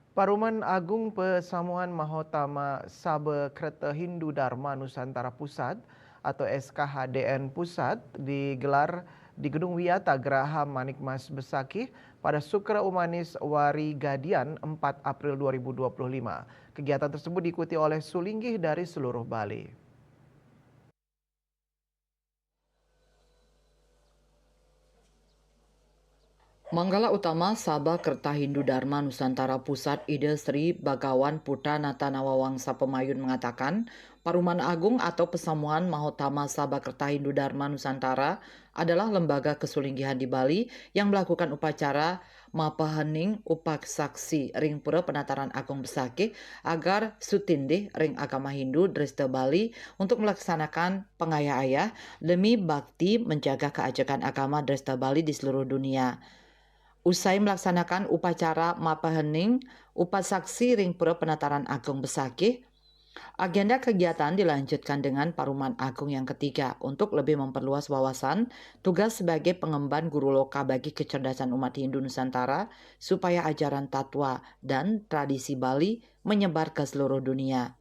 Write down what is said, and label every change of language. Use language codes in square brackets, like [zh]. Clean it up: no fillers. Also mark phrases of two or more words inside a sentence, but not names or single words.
[id] Paruman Agung Pesamuan Mahotama Sabekreta Hindu Dharma Nusantara Pusat atau SKHDN Pusat digelar di Gedung Wiyata Geraha Manikmas Besakih pada Sukra Umanis Wari Gadian 4 April 2025. Kegiatan tersebut diikuti oleh sulinggih dari seluruh Bali. Manggala Utama Sabah Kerta Hindu Dharma Nusantara Pusat Ide Sri Bagawan Putra Natanawawangsa Pemayun mengatakan, Paruman Agung atau Pesamuan Mahotama Sabah Kerta Hindu Dharma Nusantara adalah lembaga kesulinggihan di Bali yang melakukan upacara Mapahening Upaksaksi Ring Pura Penataran Agung Besakih agar Sutindih Ring Agama Hindu Dresta Bali untuk melaksanakan pengayah-ayah demi bakti menjaga keajakan agama Dresta Bali di seluruh dunia. Usai melaksanakan upacara Mapahening, Upasaksi Ring Pura Penataran Agung Besakih, agenda kegiatan dilanjutkan dengan Paruman Agung yang ketiga untuk lebih memperluas wawasan tugas sebagai pengemban guru loka bagi kecerdasan umat Hindu Nusantara supaya ajaran tatwa dan tradisi Bali menyebar ke seluruh dunia.